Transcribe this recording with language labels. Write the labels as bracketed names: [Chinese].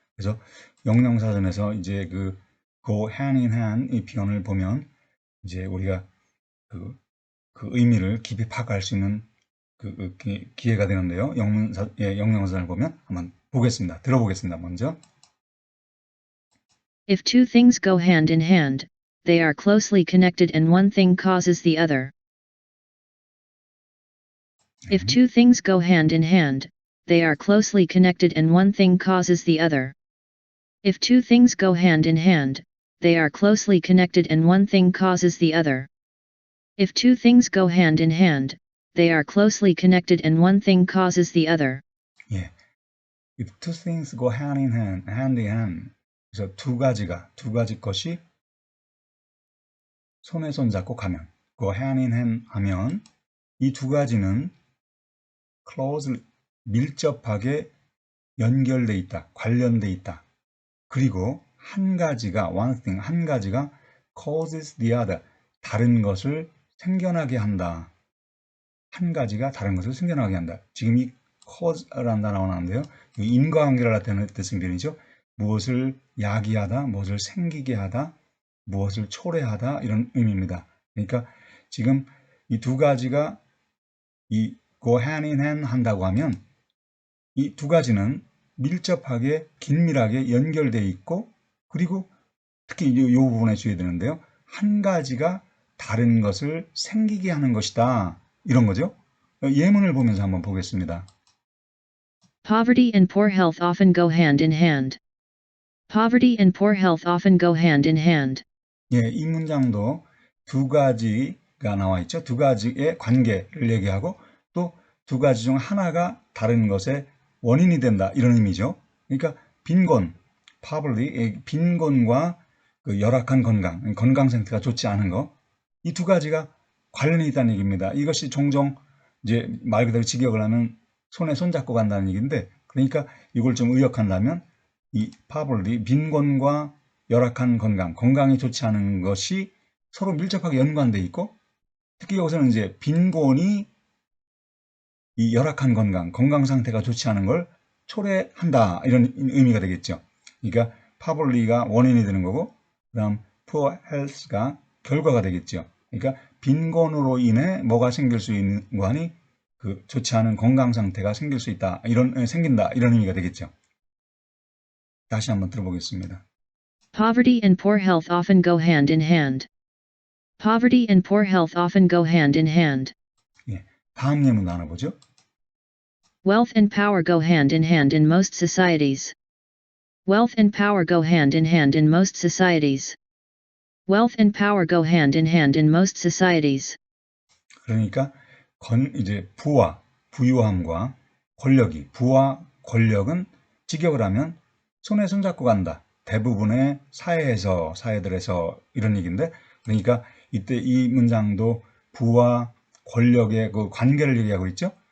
[Korean] 그래서 영영사전에서 이제 그 [English] go hand in hand [Korean] 이 표현을 보면 이제 우리가 그 의미를 깊이 파악할 수 있는 기회가 되는데요. 영영사전을 보면 한번 보겠습니다. 들어보겠습니다. 먼저. [English] If two things go hand in hand, they are closely connected and one thing causes the other. If two things go hand in hand, they are closely connected and one thing causes the other. If two things go hand in hand, they are closely connected and one thing causes the other. If two things go hand in hand, they are closely connected and one thing causes the other. [Korean] 예. [English] If two things go hand in hand, hand in hand. [Korean] 그래서 두 가지 것이 손에 손잡고 가면, [English] go hand in hand [Korean] 하면 이 두 가지는 closely, 밀접하게 연결돼 있다, 관련돼 있다. 그리고 한 가지가, [English] one thing, [Korean] 한 가지가 [English] causes the other, [Korean] 다른 것을 생겨나게 한다. 한 가지가 다른 것을 생겨나게 한다. 지금 이 cause라는 단어가 나오는데요. 인과관계를 나타내는 뜻의 표현이죠. 무엇을 야기하다, 무엇을 생기게 하다, 무엇을 초래하다 이런 의미입니다. 그러니까 지금 이 두 가지가 이 go hand in hand 한다고 하면 이 두 가지는 밀접하게 긴밀하게 연결되어 있고 그리고 특히 이 부분에 주의해야 되는데요. 한 가지가 다른 것을 생기게 하는 것이다. 이런 거죠. 예문을 보면서 한번 보겠습니다. [English] Poverty and poor health often go hand in hand. Poverty and poor health often go hand in hand. [Korean] 예, 이 문장도 두 가지가 나와 있죠. 두 가지의 관계를 얘기하고 또 두 가지 중 하나가 다른 것의 원인이 된다. 이런 의미죠. 그러니까 빈곤, poverty, 빈곤과 그 열악한 건강, 건강 상태가 좋지 않은 거, 이 두 가지가 관련이 있다는 얘기입니다. 이것이 종종 이제 말 그대로 직역을 하면 손에 손잡고 간다는 얘기인데, 그러니까 이걸 좀 의역한다면 이 poverty, 빈곤과 열악한 건강, 건강이 좋지 않은 것이 서로 밀접하게 연관되어 있고, 특히 여기서는 이제 빈곤이 이 열악한 건강, 건강 상태가 좋지 않은 걸 초래한다. 이런 의미가 되겠죠. 그러니까 poverty가 원인이 되는 거고, 그 다음 [English] poor health [Korean] 가 결과가 되겠죠. 그러니까 빈곤으로 인해 뭐가 생길 수 있는 거 아니 그 좋지 않은 건강 상태가 생길 수 있다. 생긴다. 이런 의미가 되겠죠. 다시 한번 들어보겠습니다. [English] Poverty and poor health often go hand in hand. Poverty and poor health often go hand in hand. [Korean] 예, 다음 예문 나눠보죠. [English] Wealth and power go hand in hand in most societies. Wealth and power go hand in hand in most societies. Wealth and power go hand in hand in most societies. [Korean] 그러니까 이제 부유함과 권력이, 부와 권력은 직역을 하면 손에 손잡고 간다. 대부분의 사회들에서 이런 얘기인데, 그러니까 이때 이 문장도 부와 권력의 그 관계를 얘기하고 있죠.